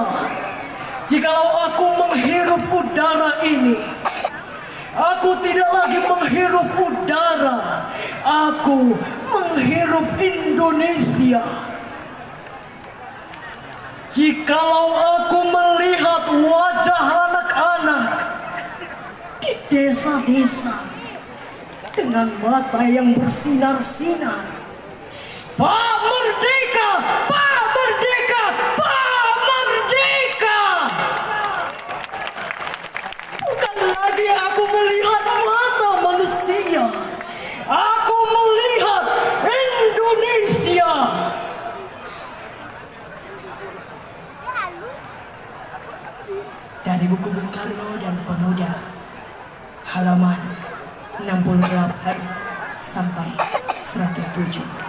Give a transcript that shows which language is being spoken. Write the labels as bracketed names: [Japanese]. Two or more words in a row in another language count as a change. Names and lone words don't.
[Indonesian] Jikalau aku menghirup udara ini, aku tidak lagi menghirup udara, aku menghirup Indonesia. Jikalau aku melihat wajah anak-anak di desa-desa dengan mata yang bersinar-sinar. Pak Merdeka! Pak Merdeka! Pak Merdeka! Bukan lagi aku melihat mata manusia. Aku melihat Indonesia. Dari buku Bung Karno dan Pemuda, halaman 68 sampai 107.